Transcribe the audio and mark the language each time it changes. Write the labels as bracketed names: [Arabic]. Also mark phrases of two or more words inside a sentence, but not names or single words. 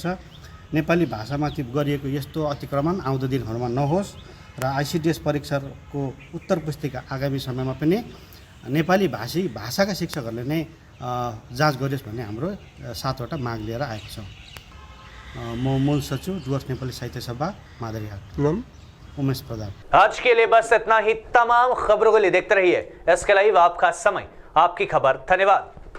[Nepali] नेपाली भाषामाथि गरिएको यस्तो अतिक्रमण आउँदो दिनहरूमा नहोस् र आइसिडिएस परीक्षाको उत्तर पुस्तिका आगामी समयमा पनि नेपाली भाषाका शिक्षकहरूले नै जाँच गरियोस् भन्ने हाम्रो 7वटा माग लिएर आएको छौँ। म मूल सचिव डुवर्स नेपाली साहित्य सभा मादरीहाट, उमेश प्रधान। [Hindi] आज के लिए बस इतना ही। तमाम खबरों के लिए देखते रहिए SK लाइव, आपका समय आपकी खबर। धन्यवाद।